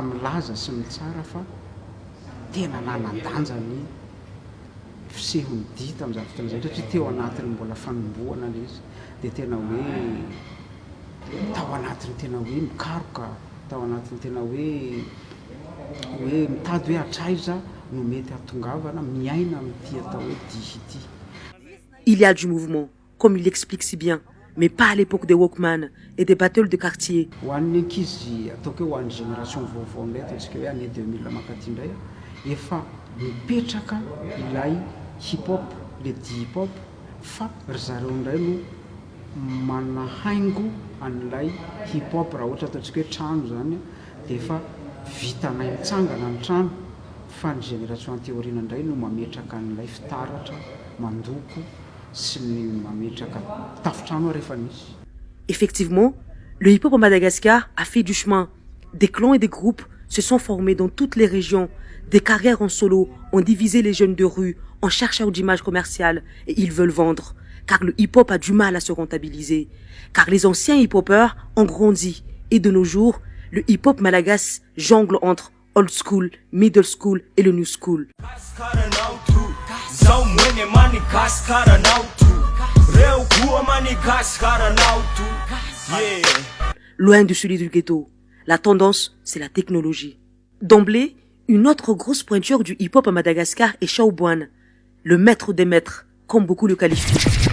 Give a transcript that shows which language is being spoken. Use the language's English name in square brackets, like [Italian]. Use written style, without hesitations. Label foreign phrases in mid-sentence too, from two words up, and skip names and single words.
[Malagasy] milaza sy mitsara fa tena nanan-danjany fisehony dia tamin'izay fotoana zay satria teo anatiny mbola fanombohana ilay izy dia tena hoe tao anatiny tena hoe mikaroka tao anatiny tena hoe mitady hoe hatraiza no mety hatongavana miaina amin'ity atao hoe dihy ity. [French] Il y a du mouvement, comme il l'explique si bien, mais pas à l'époque des Walkman et des battles de quartier. [Malagasy] Ho an'ny ankizy ataoko hoe ho an'ny génération vaovao indray ataontsika hoe année 2000 makaty indray efa mipetraka ilay hip-hop, [French] le hip-hop [Malagasy] fa ry zareo indray no manahaingo an'ilay hip-hop raha ohatra ataontsika hoe trano zany dia efa vitanay mitsangana ny trano fa ny génération anteoriana indray no mametraka an'ilay fitaratra mandoko sy ny mametraka tafitrano rehefa nisy. [French] Effectivement, le hip-hop à Madagascar a fait du chemin. Des clans et des groupes se sont formés dans toutes les régions. Des carrières en solo ont divisé les jeunes de rue en chercheurs d'images commerciales et ils veulent vendre. Car le hip-hop a du mal à se rentabiliser. Car les anciens hip-hopeurs ont grandi. Et de nos jours, le hip-hop malagasy jongle entre [English] old school, middle school [French] et le [English] new school. [French] Loin de celui du ghetto, la tendance, c'est la technologie. D'emblée, une autre grosse pointure du hip-hop à Madagascar est Shaobuan, le maître des maîtres, comme beaucoup le qualifient.